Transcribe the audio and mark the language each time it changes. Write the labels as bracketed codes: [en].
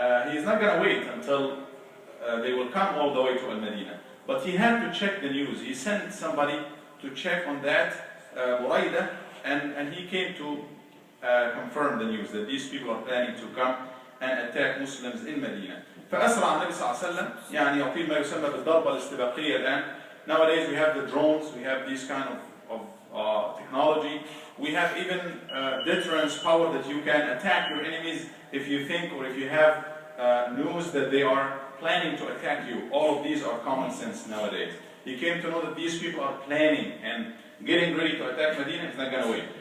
[en] He is not going to wait until they will come all the way to Al-Medina. But he had to check the news. He sent somebody to check on that, Buraidah, and he came to confirm the news that these people are planning to come and attack Muslims in Medina. [ar] فأسرع النبي صلى الله عليه وسلم, يعني يقيم ما يسمى بالضربة الاستباقية الآن. [en] Nowadays we have the drones, we have these kind of technology. We have even deterrence power that you can attack your enemies if you think, or if you have news that they are planning to attack you. All of these are common sense nowadays. He came to know that these people are planning and getting ready to attack Medina. He's not going to wait.